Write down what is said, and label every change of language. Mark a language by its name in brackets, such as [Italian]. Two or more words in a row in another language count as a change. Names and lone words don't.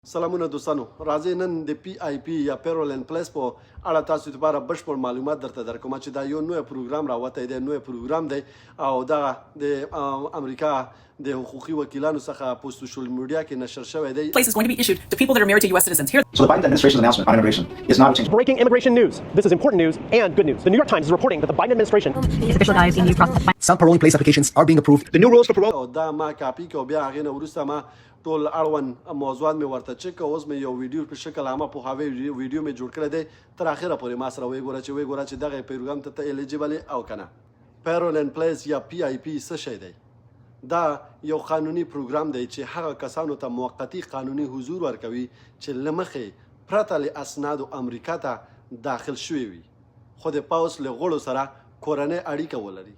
[Pashto] سلامونه دوستانو، راځئ نن د پی آی پی یا [English] parole in place [Pashto] په اړه تاسو لپاره بشپړ معلومات درته درکوم چې دا یو نوی پروګرام راوتی دی، نوی پروګرام دی او دا د امریکا د حقوقي وکیلانو څخه په [English] social media [Pashto] کې نشر شوی دی. [English] Place is going to be issued to people that are married to U.S. citizens. Here, So the Biden administration's announcement on immigration is not a change. Breaking immigration news. This is important news and good news. The New York Times is reporting that the Biden administration... Official guide being used across the Some paroling place applications are being approved. The new rules for parole... [Pashto] او دا ما کاپی کو بیا هغې نه وروسته ما ټول اړوند موضوعات مې ورته چک کړه. اوس مې یو ویډیو په شکل عامه پوهاوی ویډیو مې جوړ کړی دی. تر اخره پورې ما سره وګوره چې دغه پروګرام ته ایلیجیبل او که نه. [English] parole in place [Pashto] یا پی آی پی څه شی دی؟ دا یو قانوني پروګرام دی چې هغه کسانو ته موقتي قانوني حضور ورکوي چې له مخې پرته له اسنادو امریکا ته داخل شوي وي خو د پوځ له غړو سره کورنۍ اړیکه ولري.